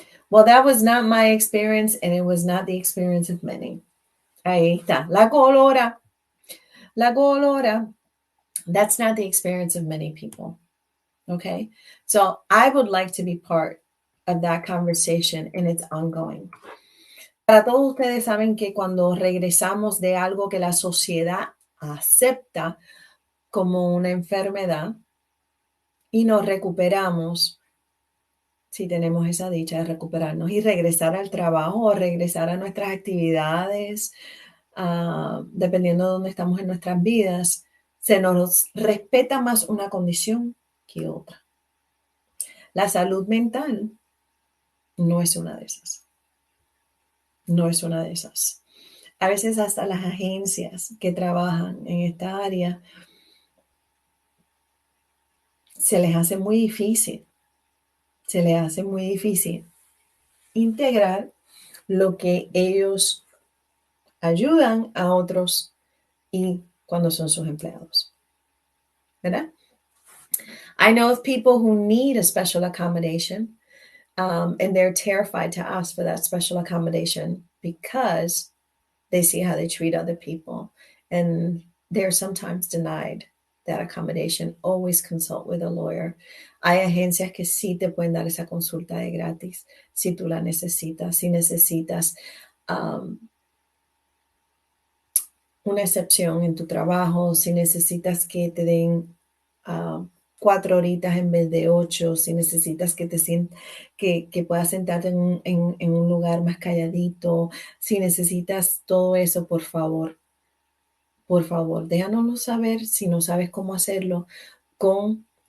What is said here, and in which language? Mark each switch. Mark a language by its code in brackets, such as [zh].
[en] Well, that was not my experience, and it was not the experience of many. [es] Ahí está, la colora. La colora. [en] That's not the experience of many people. Okay. So I would like to be part of that conversation, and it's ongoing. [es] Para todos ustedes saben que cuando regresamos de algo que la sociedad acepta como una enfermedad y nos recuperamos, si tenemos esa dicha de recuperarnos y regresar al trabajo o regresar a nuestras actividades, dependiendo de dónde estamos en nuestras vidas, se nos respeta más una condición que otra. La salud mental no es una de esas. No es una de esas. A veces hasta las agencias que trabajan en esta área se les hace muy difícil integrar lo que ellos ayudan a otros y cuando son sus empleados. ¿Verdad? [en] I know of people who need a special accommodation, and they're terrified to ask for that special accommodation because they see how they treat other people, and they're sometimes denied that accommodation. Always consult with a lawyer. [es] Hay agencias que sí te pueden dar esa consulta de gratis si tú la necesitas, si necesitas una excepción en tu trabajo, si necesitas que te den 4 horitas en vez de 8, si necesitas que que puedas sentarte en un lugar más calladito, si necesitas todo eso, por favor, déjanoslo saber si no sabes cómo hacerlo con